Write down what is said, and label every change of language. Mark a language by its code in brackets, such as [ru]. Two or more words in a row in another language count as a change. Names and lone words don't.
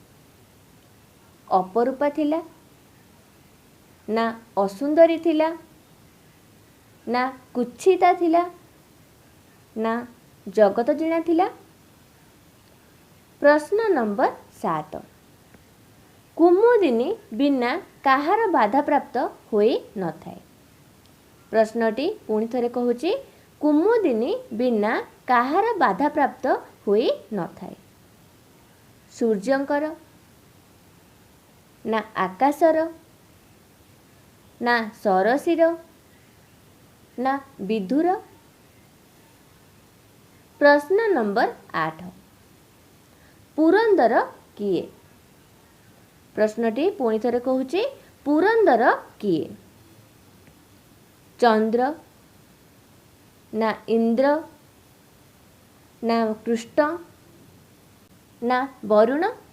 [or] ଅପରୂପା ଥିଲା, ନା ଅସୁନ୍ଦରୀ ଥିଲା, ନା କୁଚ୍ଛିତା ଥିଲା, ନା ଜଗତ ଜିଣା ଥିଲା? ପ୍ରଶ୍ନ ନମ୍ବର 7, କୁମୁଦିନୀ ବିନା କାହାର ବାଧା ପ୍ରାପ୍ତ ହୋଇ ନ ଥାଏ? ପ୍ରଶ୍ନଟି ପୁଣି ଥରେ କହୁଛି, କୁମୁଦିନୀ ବିନା କାହାର ବାଧା ପ୍ରାପ୍ତ ହୋଇ ନ ଥାଏ? ସୂର୍ଯ୍ୟଙ୍କର, ନା ଆକାଶର, ନା ସରସୀର, ନା ବିଧୁର? ପ୍ରଶ୍ନ ନମ୍ବର 8, ପୁରନ୍ଦର କିଏ? ପ୍ରଶ୍ନଟି ପୁଣି ଥରେ କହୁଛି, ପୁରନ୍ଦର କିଏ? ଚନ୍ଦ୍ର, ନା ଇନ୍ଦ୍ର, ନା କୃଷ୍ଣ, ନା ବରୁଣ?